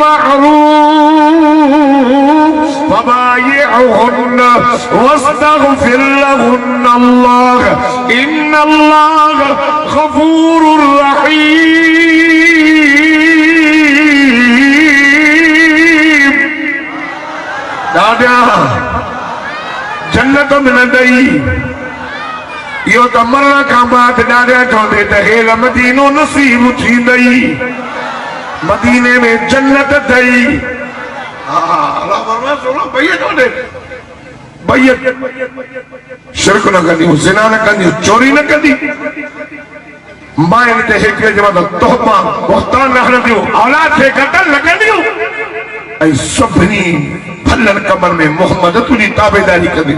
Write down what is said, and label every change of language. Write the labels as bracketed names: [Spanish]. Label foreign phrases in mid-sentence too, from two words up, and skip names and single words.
[Arabic] معروف فبايعهن واستغفر لهن الله إن الله غفور رحيم. [Sindhi] दादा जन्नत मिलंदई इहो त मरण खां बाद ॾाढा चवंदे त हेल मदीनो नसीब थींदई मदीने में जन्नत अथई। शिरक न कंदियूं ज़िना न कंदियूं चोरी न कंदी माइनि ते हिकिड़े जे मथां तोहमा बोहतान न हणंदियूं औलाद खे कतल न कंदियूं ऐं सभिनी भलनि कमनि में मोहम्मद तुंहिंजी ताबेदारी कंदियूं।